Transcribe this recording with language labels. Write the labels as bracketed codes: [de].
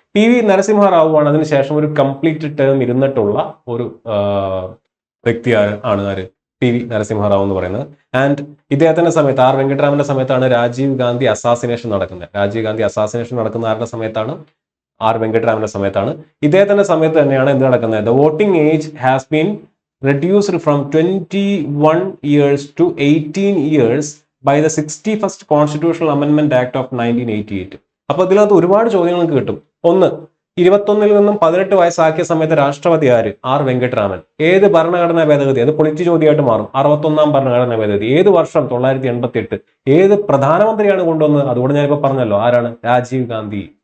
[ml] PV Narasimha Rao ആണ് അതിനുശേഷം ഒരു കംപ്ലീറ്റ് ടേം ഇരുന്നിട്ടുള്ള ഒരു വ്യക്തിയാണ് ആര്? PV നരസിംഹ റാവു എന്ന് പറയുന്നത്. ആൻഡ് ഇദ്ദേഹത്തിന്റെ സമയത്ത്, R വെങ്കിട്ടരാമന്റെ സമയത്താണ് രാജീവ് ഗാന്ധി അസാസിനേഷൻ നടക്കുന്നത്. നടക്കുന്ന ആരുടെ സമയത്താണ്? R വെങ്കിട്ടരാമന്റെ സമയത്താണ്. ഇദ്ദേഹത്തിന്റെ സമയത്ത് തന്നെയാണ് എന്ത് നടക്കുന്നത്? [en] The voting age has been reduced from 21 years to 18 years by the 61st Constitutional Amendment Act of 1988. [ml] അപ്പൊ ഇതിനകത്ത് ഒരുപാട് ചോദ്യങ്ങൾ നിങ്ങൾക്ക് കിട്ടും. ഒന്ന്, 21 നിന്നും 18 വയസ്സാക്കിയ സമയത്ത് രാഷ്ട്രപതി ആര്? R വെങ്കിട്ടരാമൻ. ഏത് ഭരണഘടനാ ഭേദഗതി? അത് പൊളിറ്റ് ചോദ്യമായിട്ട് മാറും. 61ാം ഭരണഘടനാ ഭേദഗതി ഏത് വർഷം? 1988. ഏത് പ്രധാനമന്ത്രിയാണ് കൊണ്ടുവന്നത്? അതുകൊണ്ട് ഞാനിപ്പോ പറഞ്ഞല്ലോ, ആരാണ്? രാജീവ് ഗാന്ധി.